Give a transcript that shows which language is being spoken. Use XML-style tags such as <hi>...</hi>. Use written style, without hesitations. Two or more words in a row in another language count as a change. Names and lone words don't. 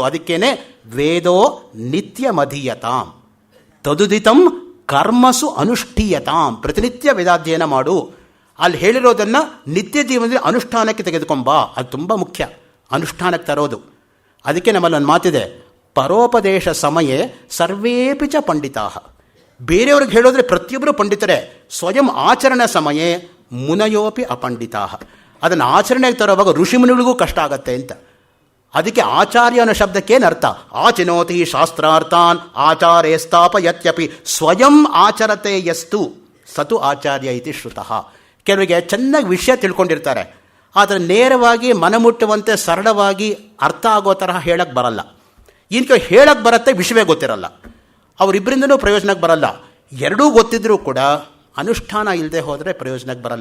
<sa>ಅದಕ್ಕೇನೆ ವೇದೋ ನಿತ್ಯಮಧೀಯತಾಂ ತದುದಿತಂ ಕರ್ಮಸು ಅನುಷ್ಠೀಯತಾಂ.</sa> <kn>ಪ್ರತಿನಿತ್ಯ ವೇದಾಧ್ಯಯನ ಮಾಡು. ಅಲ್ಲಿ ಹೇಳಿರೋದನ್ನು ನಿತ್ಯ ಜೀವನದಲ್ಲಿ ಅನುಷ್ಠಾನಕ್ಕೆ ತೆಗೆದುಕೊಂಬ. ಅದು ತುಂಬ ಮುಖ್ಯ, ಅನುಷ್ಠಾನಕ್ಕೆ ತರೋದು. ಅದಕ್ಕೆ ನಮ್ಮಲ್ಲಿ ಒಂದು ಮಾತಿದೆ,</kn> <sa>ಪರೋಪದೇಶ ಸಮಯೇ ಸರ್ವೇಪಿ ಚ ಪಂಡಿತಾಃ.</sa> <kn>ಬೇರೆಯವ್ರಿಗೆ ಹೇಳೋದ್ರೆ ಪ್ರತಿಯೊಬ್ಬರು ಪಂಡಿತರೇ,</kn> <sa>ಸ್ವಯಂ ಆಚರಣೆ ಸಮಯೇ ಮುನಯೋಪಿ ಅಪಂಡಿತಾಃ.</sa> <kn>ಅದನ್ನು ಆಚರಣೆಗೆ ತರೋವಾಗ ಋಷಿಮುನಿಗಳಿಗೂ ಕಷ್ಟ ಆಗತ್ತೆ ಅಂತ. ಅದಕ್ಕೆ ಆಚಾರ್ಯ ಅನ್ನೋ ಶಬ್ದಕ್ಕೇನು ಅರ್ಥ?</kn> <sa>ಆಚಿನೋತಿ ಶಾಸ್ತ್ರಾರ್ಥಾನ್ ಆಚಾರೇ ಸ್ಥಾಪಯತ್ಯಪಿ ಸ್ವಯಂ ಆಚರತೆ ಯಸ್ತು ಸತು ಆಚಾರ್ಯ ಇತಿ ಶ್ರುತಃ.</sa> <kn>ಕೆಲವರಿಗೆ ಚೆನ್ನಾಗಿ ವಿಷಯ ತಿಳ್ಕೊಂಡಿರ್ತಾರೆ, ಆದರೆ ನೇರವಾಗಿ ಮನಮುಟ್ಟುವಂತೆ ಸರಳವಾಗಿ ಅರ್ಥ ಆಗೋ ತರಹ ಹೇಳಕ್ಕೆ ಬರಲ್ಲ. ಇನ್ನು ಹೇಳಕ್ಕೆ ಬರುತ್ತೆ, ವಿಷಯವೇ ಗೊತ್ತಿರಲ್ಲ. ಅವರಿಬ್ಬರಿಂದನೂ ಪ್ರಯೋಜನಕ್ಕೆ ಬರಲ್ಲ. ಎರಡೂ ಗೊತ್ತಿದ್ರೂ ಕೂಡ ಅನುಷ್ಠಾನ ಇಲ್ಲದೆ ಹೋದರೆ ಪ್ರಯೋಜನಕ್ಕೆ ಬರಲ್ಲ.</kn>